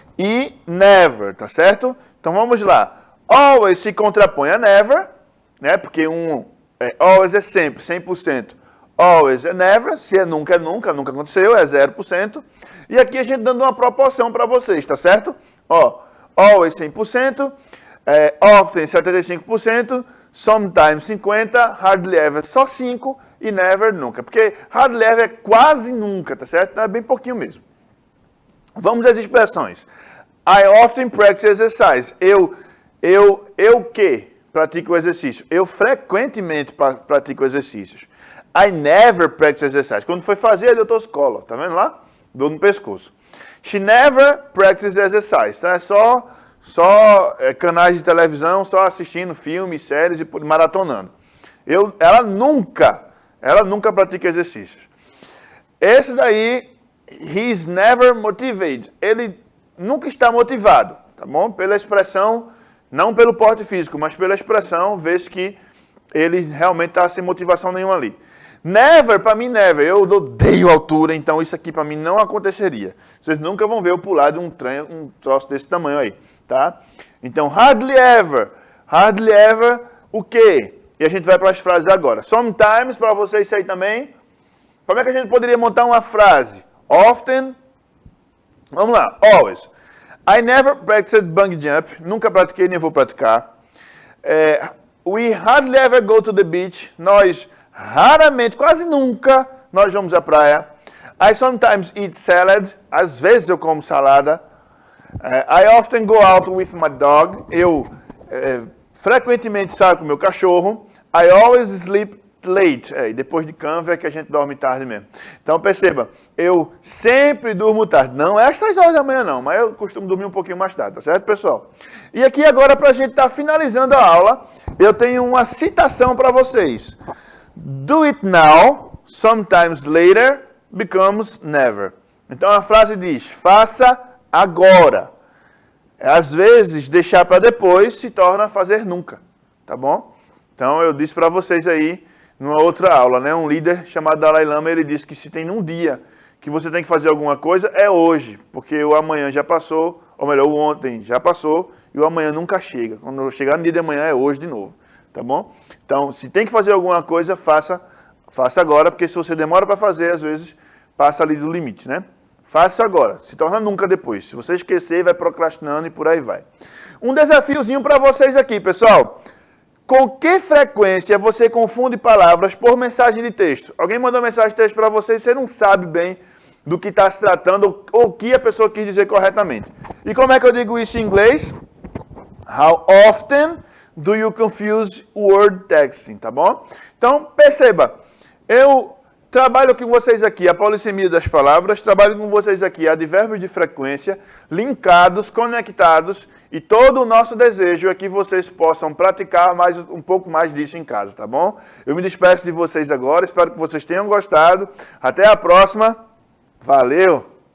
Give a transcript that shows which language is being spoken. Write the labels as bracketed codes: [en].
[pt] E never, tá certo? Então vamos lá. Always se contrapõe a never, né? Porque always é sempre, 100%. Always é never, se é nunca, nunca aconteceu, é 0%. E aqui a gente dando uma proporção para vocês, tá certo? Ó, always 100%, often 75%, sometimes 50%, hardly ever só 5% e never nunca. Porque hardly ever é quase nunca, tá certo? Então é bem pouquinho mesmo. Vamos às expressões. [en] I often practice exercise. [pt] Eu que pratico exercício? Eu frequentemente pratico exercícios. [en] I never practice exercise. [pt] Quando foi fazer, ele deu escola. Tá vendo lá? Dor no pescoço. [en] She never practices exercise. [pt] Tá? É só canais de televisão, só assistindo filmes, séries e maratonando. Ela nunca pratica exercícios. Esse daí, [en] he's never motivated. [pt] Ele nunca está motivado, tá bom? Pela expressão, não pelo porte físico, mas pela expressão, vê-se que ele realmente está sem motivação nenhuma ali. Never, para mim, never. Eu odeio altura, então isso aqui para mim não aconteceria. Vocês nunca vão ver eu pular de um troço desse tamanho aí, tá? Então, hardly ever. Hardly ever, o quê? E a gente vai para as frases agora. Sometimes, para vocês isso aí também. Como é que a gente poderia montar uma frase? Often. Vamos lá. Always. [en] I never practiced bungee jump. [pt] Nunca pratiquei, nem vou praticar. [en] We hardly ever go to the beach. [pt] Nós raramente, quase nunca, nós vamos à praia. [en] I sometimes eat salad. [pt] Às vezes eu como salada. [en] I often go out with my dog. [pt] Eu frequentemente saio com meu cachorro. [en] I always sleep late. [pt] Depois de Canva é que a gente dorme tarde mesmo. Então perceba, eu sempre durmo tarde. Não é às 3 horas da manhã não, mas eu costumo dormir um pouquinho mais tarde, tá certo, pessoal? E aqui agora, para a gente estar finalizando a aula, eu tenho uma citação para vocês. [en] Do it now, sometimes later, becomes never. [pt] Então a frase diz, faça agora. Às vezes, deixar para depois se torna fazer nunca, tá bom? Então eu disse para vocês aí, numa outra aula, né? Um líder chamado Dalai Lama, ele disse que se tem um dia que você tem que fazer alguma coisa, é hoje, porque o amanhã já passou, ou melhor, o ontem já passou, e o amanhã nunca chega. Quando chegar no dia de amanhã, é hoje de novo, tá bom? Então, se tem que fazer alguma coisa, faça agora, porque se você demora para fazer, às vezes, passa ali do limite, né? Faça agora, se torna nunca depois. Se você esquecer, vai procrastinando e por aí vai. Um desafiozinho para vocês aqui, pessoal. Com que frequência você confunde palavras por mensagem de texto? Alguém mandou mensagem de texto para você e você não sabe bem do que está se tratando ou o que a pessoa quis dizer corretamente. E como é que eu digo isso em inglês? [en] How often do you confuse word texting, [pt] tá bom? Então, perceba, eu trabalho com vocês aqui a polissemia das palavras, trabalho com vocês aqui advérbios de frequência, linkados, conectados, E todo o nosso desejo é que vocês possam praticar um pouco mais disso em casa, tá bom? Eu me despeço de vocês agora, espero que vocês tenham gostado. Até a próxima. Valeu!